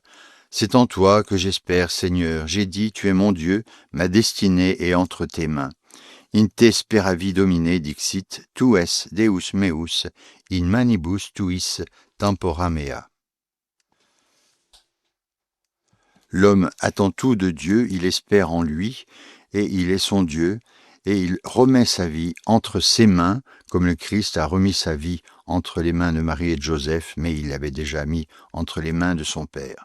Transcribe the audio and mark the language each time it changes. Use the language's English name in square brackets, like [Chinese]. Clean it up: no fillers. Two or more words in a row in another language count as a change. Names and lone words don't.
[French] C'est en toi que j'espère, Seigneur. J'ai dit, tu es mon Dieu, ma destinée est entre tes mains. [Latin] In te speravi domine dixit, tu es Deus meus, in manibus tuis tempora mea. [French] L'homme attend tout de Dieu, il espère en lui, et il est son Dieu, et il remet sa vie entre ses mains, comme le Christ a remis sa vie entre les mains de Marie et de Joseph, mais il l'avait déjà mis entre les mains de son Père.